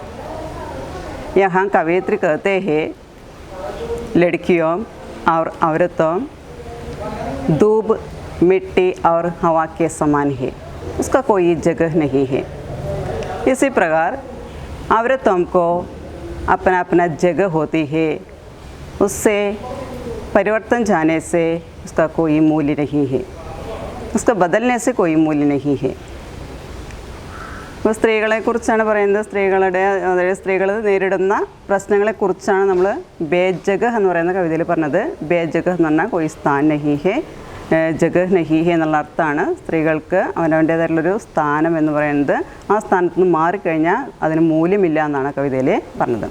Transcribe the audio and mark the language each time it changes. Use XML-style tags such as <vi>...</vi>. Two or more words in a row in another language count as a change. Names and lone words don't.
<hi>यहाँ कवयित्री कहते हैं, लड़कियों और औरतों धूप, मिट्टी और हवा के समान है, उसका कोई जगह नहीं है. इसी प्रकार औरतों को अपना अपना जगह होती है, उससे परिवर्तन जाने से उसका कोई मूल्य नहीं है, उसका बदलने से कोई मूल्य नहीं है.</hi> <ml>സ്ത്രീകളെക്കുറിച്ചാണ് പറയുന്നത്. സ്ത്രീകൾ നേരിടുന്ന പ്രശ്നങ്ങളെക്കുറിച്ചാണ് നമ്മൾ ബേജഗഹ് എന്ന് പറയുന്ന കവിതയിൽ പറഞ്ഞത്. ബേജഗഹ് എന്ന് പറഞ്ഞാൽ</ml> <hi>कोई स्थान नहीं है, जगह नहीं है</hi> <ml>എന്നുള്ള അർത്ഥമാണ്. സ്ത്രീകൾക്ക് അവനവൻ്റേതായിട്ടുള്ളൊരു സ്ഥാനം എന്ന് പറയുന്നത് ആ സ്ഥാനത്ത് നിന്ന് മാറിക്കഴിഞ്ഞാൽ അതിന് മൂല്യമില്ല എന്നാണ് കവിതയിൽ പറഞ്ഞത്.</ml>